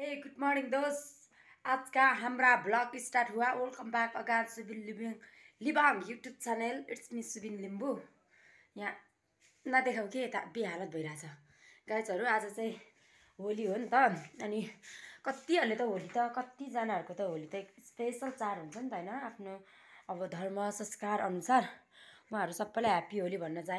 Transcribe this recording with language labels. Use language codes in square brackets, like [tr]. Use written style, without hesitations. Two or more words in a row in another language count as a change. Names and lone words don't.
[en] Good morning [hi] दोस्त। आज का हमारा ब्लॉग स्टार्ट हुआ। [en] welcome back again [hi] सुबिन लिबाङ यूट्यूब चैनल। [en] इट्स मी सुबिन लिम्बू। [ne] यहाँ नदेखाऊ के यता बेहालत भइरहेछ गाइजहरू। आज चाहिँ होली हो नि त, अनि कतिहरूले त होली त कतिजनाहरूको त होली त स्पेसल चाड हुन्छ नि त होइन। आफ्नो अब धर्म संस्कार अनुसार उहाँहरू सबैलाई ह्याप्पी होली भन्न चाहे।